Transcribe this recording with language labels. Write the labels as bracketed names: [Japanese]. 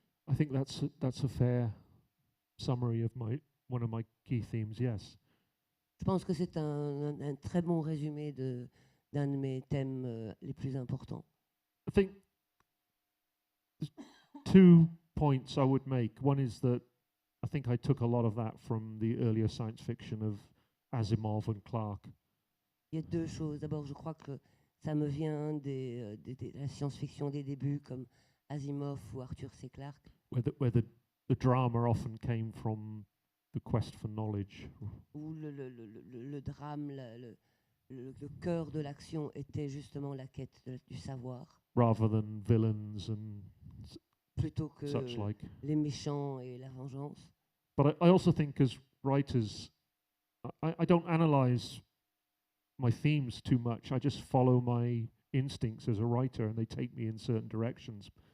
[English] I think that's a fair summary of one of my key themes. Yes. [French] Je pense que c'est un très bon résumé d'un de mes thèmes les plus importants. [English] I think there's two points I would make. One is that I think I took a lot of that from the earlier science fiction of Asimov and Clarke. [French] Il y a deux choses. D'abord, je crois que ça me vient de la science-fiction des débuts, comme Asimov ou Arthur C. Clarke, [English] Where the drama often came from the quest for knowledge. [French] où le drame, le cœur de l'action était justement la quête du savoir, [English] Rather than villains and [French] plutôt que [English] such like. [French] les méchants et la vengeance. [English] But I also think as writers, I don't analyze my themes too much. I just follow my instincts as a writer and they take me in certain directions.